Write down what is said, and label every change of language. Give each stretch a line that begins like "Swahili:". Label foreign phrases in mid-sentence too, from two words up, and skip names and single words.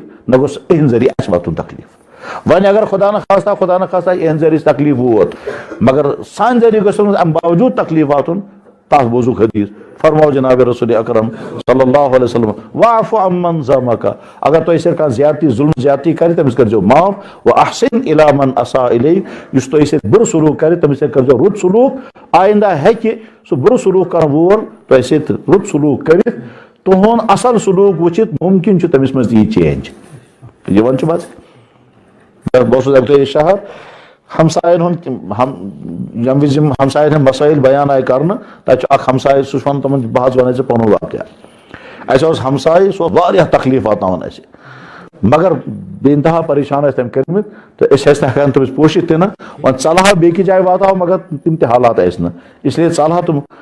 Kashmiri: نہ گوٚژھ اِہنٛدِ ذریعہ اَسہِ واتُن تکلیٖف وۄنۍ اگر خدا نہ خاصہ اِہنٛدِ ذریعہ تکلیٖف ووت مگر سانہِ ذریعہ گوٚژھ نہٕ امہِ باوجوٗد تکلیٖف واتُن تتھ بوزُکھ حدیث فرماو جناب رسول اکرم
Arabic: صلی اللہ علیہ وسلم واعف عمن ظلمک
Kashmiri: اگر تۄہہِ سۭتۍ کانٛہہ زیادتی ظلم زیادتی کرِ تٔمِس کٔرۍزیو معاف
Arabic: واحسن الی من اساء الیک
Kashmiri: یُس تۄہہِ سۭتۍ بُرٕ سلوٗک کرِ تٔمِس سۭتۍ کٔرۍزیو رُت سلوٗک آینٛدہ ہیٚکہِ سُہ بُرٕ سلوٗک کرن وول تۄہہِ سۭتۍ رُت سلوٗک کٔرِتھ تُہُنٛد اصل سلوٗک وٕچھِتھ مُمکِن چھُ تٔمِس منٛز یی چینج یِوان چھُ مزٕ بہٕ اوسُس اَکہِ دۄہ شہر ہمساین ہُنٛد ییٚمہِ وِزِ یِم ہمساین ہٕنٛدۍ مسٲیل بیان آیہِ کرنہٕ تتہِ چھُ اکھ ہمساے سُہ چھُ ونان تِمن بہٕ حظ ونہٕ ژےٚ پنُن واقعہ اسہِ اوس ہمساے سُہ اوس واریاہ تکلیٖف واتناوان اسہِ مگر بے انتہا پریشان ٲسۍ تٔمۍ کٔرمٕتۍ تہٕ أسۍ ٲسۍ نہٕ ہٮ۪کان تٔمِس پوٗشِتھ تہِ نہٕ وۄنۍ ژلہا بیٚکہِ جایہِ واتہو مگر تِم تہِ حالات ٲسۍ نہٕ اسلیے ژلہا تِم